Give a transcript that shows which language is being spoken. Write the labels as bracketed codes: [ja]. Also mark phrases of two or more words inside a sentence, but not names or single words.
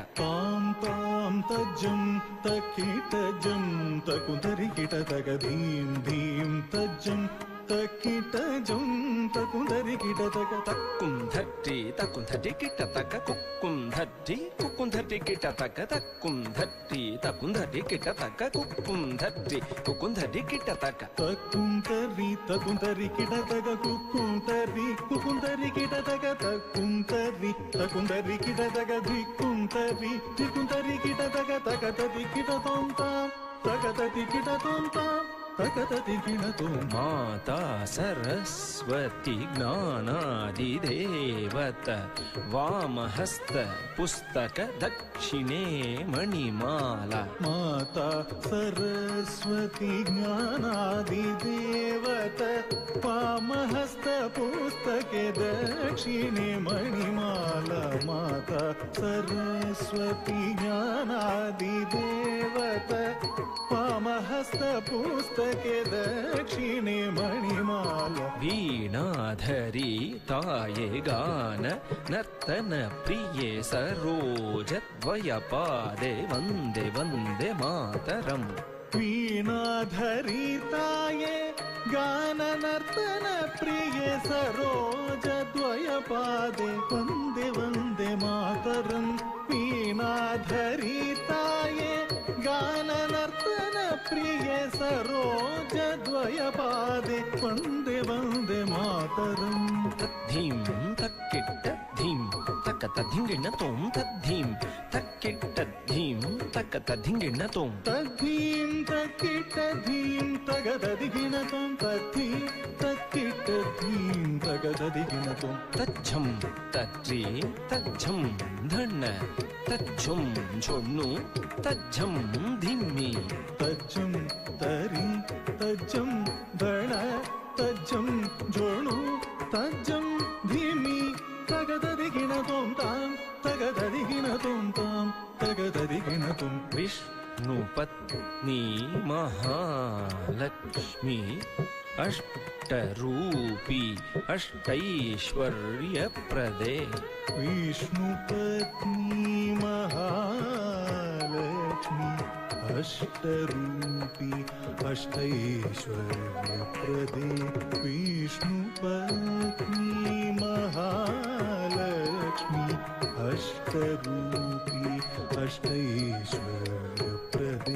[kn] ताम ताम तज्जम तक्किट्टजम तकुंधरि किट्ट तक धीम धीम तज्जम तक्किट्टजम तकुंधरि किट्ट तक तकुंधट्टी किट्ट तक कुकुंधट्टी किट्ट तक तकुंधट्टी किट्ट तक कुकुंधट्टी किट्ट तक तकुंधरि किट्ट तक कुकुंधरि किट्ट तक तकुंधरि किट्ट तक धिकुंधरि किट्ट तक तकतति किट्ट तोम ताम तकतति किट्ट तोम ताम ತಕತದಿಗಿಣತೋಂ ಮಾತಾ ಸರಸ್ವತಿ ಜ್ಞಾನಾದಿದೇವತ ವಾಮಹಸ್ತ ಪುಸ್ತಕ ದಕ್ಷಿಣೆ ಮಣಿಮಾಲ ಮಾತಾ ಸರಸ್ವತಿ ಜ್ಞಾನಾದಿದೇವತ ವಾಮಹಸ್ತ ಪುಸ್ತಕೆ ದಕ್ಷಿಣೆ ಮಣಿಮಾಲ ಮಾತಾ ಸರಸ್ವತಿ ಜ್ಞಾನಾದಿದೇವತ ವಾಮಹಸ್ತ ಪುಸ್ತಕೆ ದಕ್ಷಿಣೆ ಮಣಿಮಾಲ ವೀಣಾಧರಿ ತಾಯೆ ಗಾನ ನರ್ತನ ಪ್ರಿಯೆ ಸರೋಜ ದ್ವಯಪಾದೆ [sa] ವಂದೇ ವಂದೇ ಮಾತರಂ [kn] ವೀಣಾಧರಿ ತಾಯೆ ಗಾನ ನರ್ತನ ಪ್ರಿಯ ಸರೋಜ ದ್ವಯಪಾದೆ [sa] ವಂದೇ ವಂದೇ ಮಾತರಂ [kn] ವೀಣಾಧರಿ ತಾಯೆ ಗಾನ ನರ್ತನ ಪ್ರಿಯ ಸರೋಜ ದ್ವಯಪಾದೆ [sa] ವಂದೇ ವಂದೇ ಮಾತರಂ ತದ್ಧೀಂ ತಕ್ಕಿಟ್ಟ ಧೀಂ ತಕ್ಕತ ಧಿಂಗಿಣ್ಣ ತೋಂ ತದ್ಧೀಂ ತಕ್ಕಿಟ್ಟ ಧೀಂ ತಕ್ಕತ ಧಿಂಗಿಣ್ಣ ತೋಂ ತದ್ಧೀಂ ತಕ್ಕಿಟ್ಟ ಧೀಂ ತಗದದಿಗಿಣತೋಂ ತದ್ಧೀಂ ತಕ್ಕಿಟ್ಟ ಧೀಂ ತಗದದಿಗಿಣತೋಂ ತಜ್ಜಂ ತಜ್ಜಿ ತಜ್ಜಂ ಧಣ್ಣ ತಜ್ಜಂ ಝೊಣ್ಣು ತಜ್ಜಂ ಧಿಮ್ಮಿ ತಜ್ಜಂ ತರಿ ತಜ್ಜಂ ಧಣ ತಜ್ಜಂ ಜೋಣು ತಜ್ಜಂ ಧೀಮಿ ತಗದದಿಗಿಣತೋಂ ತಾಂ ತಗದದಿಗಿಣತೋಂ ತಾಂ ತಗದದಿಗಿಣತೋಂ [kn] ವಿಷ್ಣುಪತ್ನಿ ಮಹಾಲಕ್ಷ್ಮಿ ಅಷ್ಟರೂಪಿ ಅಷ್ಟೈಶ್ವರ್ಯಪ್ರದೆ ವಿಷ್ಣುಪತ್ನಿ ಮಹಾಲಕ್ಷ್ಮಿ ಅಷ್ಟರೂಪಿ ಅಷ್ಟೈಶ್ವರ್ಯಪ್ರದೆ ವಿಷ್ಣುಪತ್ನಿ ಮಹಾಲಕ್ಷ್ಮಿ ಅಷ್ಟರೂಪಿ ಅಷ್ಟೈಶ್ವರ್ಯಪ್ರದೆ